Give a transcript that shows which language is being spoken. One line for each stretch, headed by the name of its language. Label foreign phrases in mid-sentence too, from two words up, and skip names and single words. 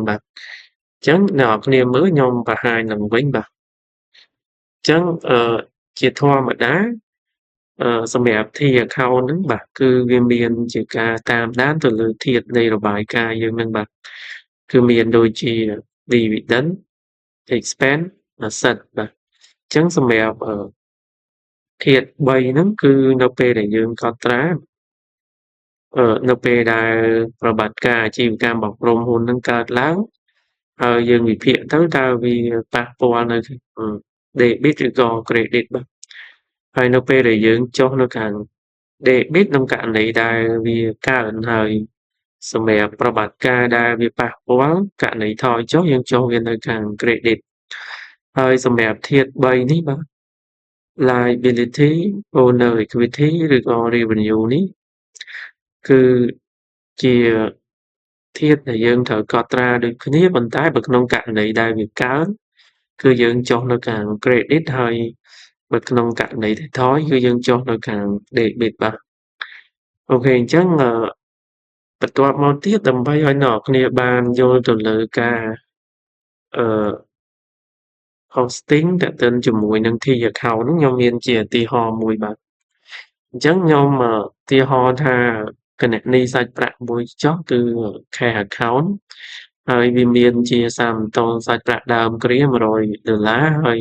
Khmer: បាទអញ្ចឹងអ្នកនរគ្នាមើលខ្ញុំបង្ហាញឡើងវិញបាទអញ្ចឹងជាធម្មតាសម្រាប់
English: T account
Khmer: ហ្នឹងបាទ គឺវាមានជាការតាមដានទៅលើធាតុនៃរបាយការណ៍យើងហ្នឹងបាទគឺមានដូចជា
English: dividend expense asset
Khmer: បាទអញ្ចឹងសម្រាប់ធាតុ3ហ្នឹងគឺនៅពេលដែលយើងកត់ត្រានៅពេលដែលប្រតិបត្តិការអាជីវកម្មរបស់ក្រុមហ៊ុនហ្នឹងកើតឡើងហើយយើងវិភាគទៅតើវាប៉ះពាល់នៅ debit ឬក៏ credit បាទហើយនៅពេលដែលយើងចុះនៅខាង debit ក្នុងករណីដែលវាកើនហើយសម្រាប់ប្រតិបត្តិការដែលវាប៉ះពាល់ករណីថយចុះយើងចុះវានៅខាង credit ហើយសម្រាប់ធាតុ3នេះបាទ
English: liability owner equity
Khmer: ឬក៏ revenue នេះគឺជាធាតុដែលយើងត្រូវកត់ត្រាដូចគ្នាប៉ុន្តែបើក្នុងករណីដែលវាកើនគឺយើងចុះនៅខាង credit ហើយបើក្នុងករណីដែលថយគឺយើងចុះនៅខាង debit បាទអូខេអញ្ចឹងបន្ទាប់មកទៀតដើម្បីឲ្យអ្នកនរគ្នាបានយល់ទៅលើការអឺ hosting ទាក់ទិនជាមួយនឹង
English: T account
Khmer: ហ្នឹងខ្ញុំមានជាឧទាហរណ៍មួយបាទអញ្ចឹងខ្ញុំឧទាហរណ៍ថាគណនីសាច់ប្រាក់មួយចុះគឺ
English: cash account
Khmer: ហើយវាមានជាសាមតុល្យសាច់ប្រាក់ដើមគ្រា$100ហើយ